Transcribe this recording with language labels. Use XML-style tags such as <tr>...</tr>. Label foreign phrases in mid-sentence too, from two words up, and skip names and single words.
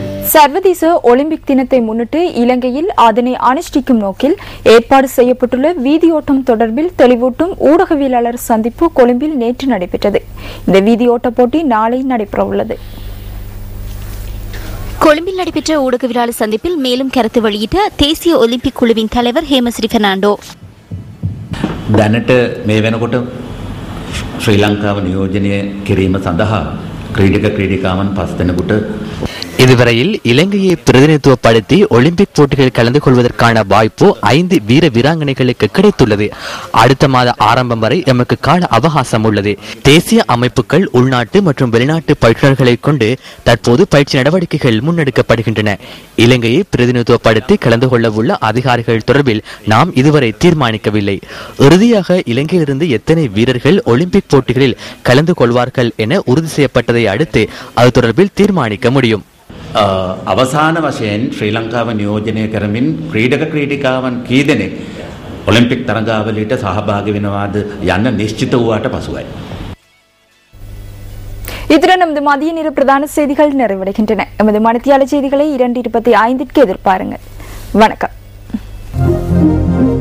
<ta>சர்வதேச ஒலிம்பிக் தினத்தை முன்னிட்டு இலங்கையில் அதனை அனுஷ்டிக்கும் நோக்கில் ஏற்பாடு செய்யப்பட்டுள்ள வீதியோட்டம் தொடர்பில் தெளிவூட்டும் ஊடகவியலாளர் சந்திப்பு கொழும்பில் நேற்று நடைபெற்றது. இந்த வீதியோட்ட போட்டி நாளை நடைபெறவுள்ளது. கொழும்பில் நடைபெற்ற ஊடகவியலாளர் சந்திப்பில் மேலும் கருத்து வெளியிட்ட தேசிய ஒலிம்பிக் குழுவின் தலைவர் ஹேமஸ்ரீ பெர்னாண்டோ,</ta> <si>දැනට මේ වෙනකොට ශ්‍රී ලංකාව නියෝජනය කිරීම සඳහා ක්‍රීඩක ක්‍රීඩිකාවන් 5 දෙනෙකුට</si> <ta>இதுவரையில் இலங்கையை பிரதிநிதித்துவப்படுத்தி ஒலிம்பிக் போட்டிகளில் கலந்து கொள்வதற்கான வாய்ப்பு 5 வீர வீராங்கனைகளுக்கு கிடைத்துள்ளது. அடுத்த மாத ஆரம்பம் வரை எமக்கு கால அவகாசம் உள்ளது. தேசிய அமைப்புகள், உள்நாட்டு மற்றும் வெளிநாட்டு பயிற்றுநர்களை கொண்டு தற்போது பயிற்சி நடவடிக்கைகள் முன்னெடுக்கப்படுகின்றன. இலங்கையை பிரதிநிதித்துவப்படுத்தி கலந்து கொள்ள உள்ள அதிகாரிகள் தொடர்பில் நாம் இதுவரை தீர்மானிக்கவில்லை. இறுதியாக இலங்கையிலிருந்து எத்தனை வீரர்கள் ஒலிம்பிக் போட்டிகளில் கலந்து கொள்வார்கள் என உறுதி செய்யப்பட்டதை அடுத்து அது தொடர்பில் தீர்மானிக்க முடியும்.</ta> <si>අවසාන වශයෙන් ශ්‍රී ලංකාව නියෝජනය කරමින් ක්‍රීඩක ක්‍රීඩිකාවන් කී දෙනෙක් ඔලිම්පික් තරගාවලියට සහභාගී වෙනවාද යන්න නිශ්චිත වූාට පසුයි.</si> <ta>இத்துடன் நமது மதிய நேர பிரதான செய்திகள் நிறைவடைகின்றன. எமது மணித்தியால செய்திகளை 2:25 எதிர்பாருங்கள். வணக்கம்.</ta>